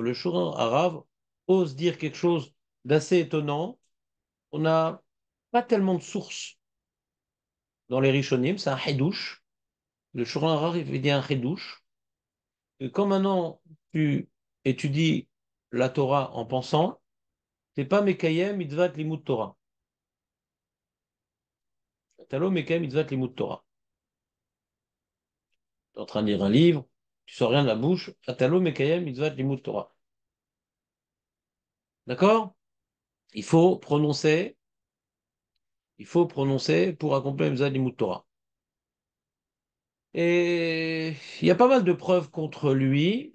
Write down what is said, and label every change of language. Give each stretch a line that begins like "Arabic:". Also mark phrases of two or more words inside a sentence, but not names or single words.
French: Le Shulchan Arav ose dire quelque chose d'assez étonnant. On n'a pas tellement de sources dans les Rishonim, c'est un Hidouche. Le Shulchan Arav, il dit un Hidouche. Et quand maintenant tu étudies la Torah en pensant, t'es pas
Hebrew: מקיים מצוות לימוד תורה. אתה לא מקיים מצוות לימוד תורה.
French: Tu es en train de lire un livre, tu sors rien de la bouche,
Hebrew: אתה לא מקיים מצוות לימוד תורה.
French: D'accord? Il faut prononcer pour accomplir
Hebrew: מצוות לימוד תורה.
French: Et il y a pas mal de preuves contre lui.